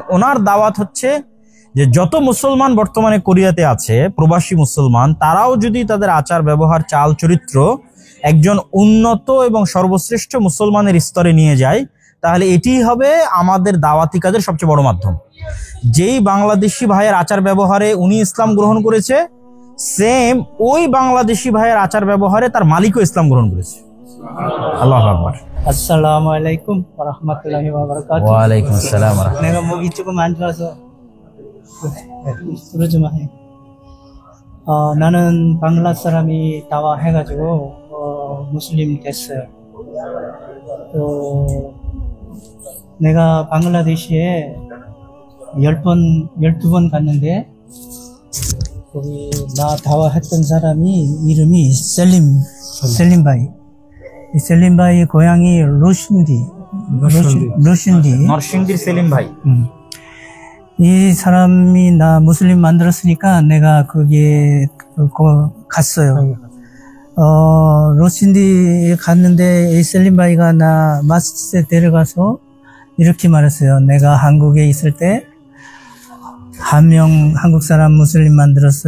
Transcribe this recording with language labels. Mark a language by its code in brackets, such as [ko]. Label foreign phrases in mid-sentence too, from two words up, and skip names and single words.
[bn] ওনার দাওয়াত হচ্ছে যে যত মুসলমান বর্তমানে কোরিয়াতে আছে, প্রবাসী মুসলমান, তারাও যদি তাদের আচার ব্যবহার, চাল চরিত্র একজন উন্নত এবং সর্বশ্রেষ্ঠ মুসলমানের স্তরে নিয়ে যায়, তাহলে এটিই হবে আমাদের দাওয়াতি কাজের সবচেয়ে বড় মাধ্যম। যেই বাংলাদেশি ভাইয়ের আচার ব্যবহারে উনি ইসলাম গ্রহণ করেছে, সেম ওই বাংলাদেশি ভাইয়ের আচার ব্যবহারে তার মালিকও ইসলাম গ্রহণ করেছে। [ar] الله أكبر. السلام عليكم ورحمة الله وبركاته. وعليكم السلام ورحمة الله. [ko] 내가 목이 조금 안 좋아서 소리 좀 해. 나는 방글라 사람이 다와 해가지고 무슬림 됐어요. 또 내가 방글라데시에 12번 갔는데 거기 나 다와 했던 사람이 이름이 셀림바이. 이 셀림바이 고향이 로신디. [bn] নরসিংদীর সেলিম ভাই। [ko] 이 사람이 나 무슬림 만들었으니까 내가 거기에 갔어요. 로신디에 갔는데 이 셀림바이가 나 마스에 데려가서 이렇게 말했어요. 내가 한국에 있을 때 한 명 한국 사람 무슬림 만들었어요.